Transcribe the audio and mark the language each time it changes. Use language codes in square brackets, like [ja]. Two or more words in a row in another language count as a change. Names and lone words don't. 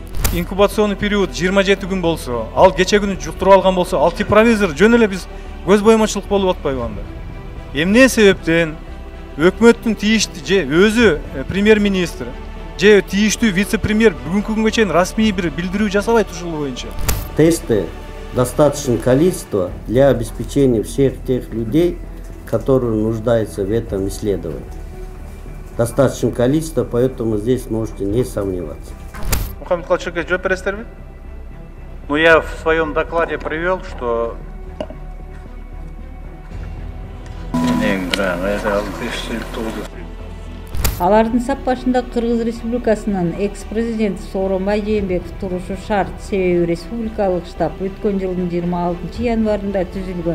[ru] Инкубационный период [ky] 27 күн болсо, ал кече күнү жуктуруп алган болсо, ал типровизор жөн эле биз көз боймочулук болуп атпайбы анда. Эмне себептен өкмөттүн тийиштүү же өзү премьер-министр же тийиштүү вице-премьер бүгүнкү күнгө чейин расмий бир билдирүү жасабайт ушул боюнча? [ru] Тесты достаточное количество для обеспечения всех тех людей, которые нуждаются в этом исследовании. Достаточное количество, поэтому здесь можете не сомневаться. [ky] Мухаммед Калчуке, жооп бересиздерби? [ru] Ну, я в своем докладе привел, что [ky] Алардын сап башында Кыргыз Республикасынын экс-президенти Сооронбай Жээнбеков турушу шарт. Себеби республикалык штаб өткөн жылдын 26 январында түзүлгөн.